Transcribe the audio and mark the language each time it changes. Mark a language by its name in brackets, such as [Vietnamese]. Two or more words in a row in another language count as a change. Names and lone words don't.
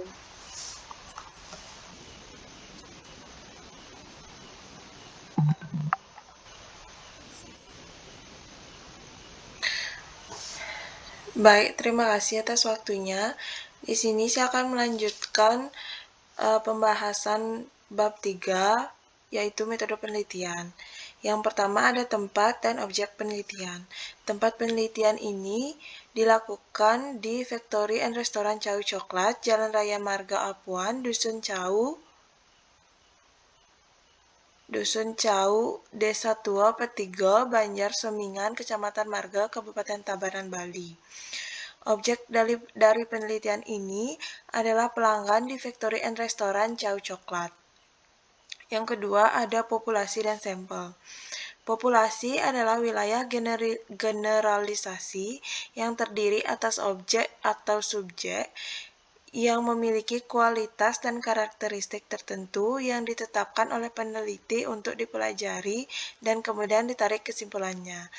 [Indonesian] Baik, terima kasih atas waktunya. Di sini saya akan melanjutkan pembahasan bab 3, yaitu metode penelitian. Yang pertama ada tempat dan objek penelitian. Tempat penelitian ini dilakukan di Factory and Restoran Chow Coklat, Jalan Raya Marga Apuan, Dusun Cau, Desa Tua, Petigo, Banjar Semingan, Kecamatan Marga, Kabupaten Tabanan, Bali. Objek dari penelitian ini adalah pelanggan di Factory and Restoran Chow Coklat. Yang kedua ada populasi dan sampel. Populasi adalah wilayah generalisasi yang terdiri atas objek atau subjek yang memiliki kualitas dan karakteristik tertentu yang ditetapkan oleh peneliti untuk dipelajari dan kemudian ditarik kesimpulannya.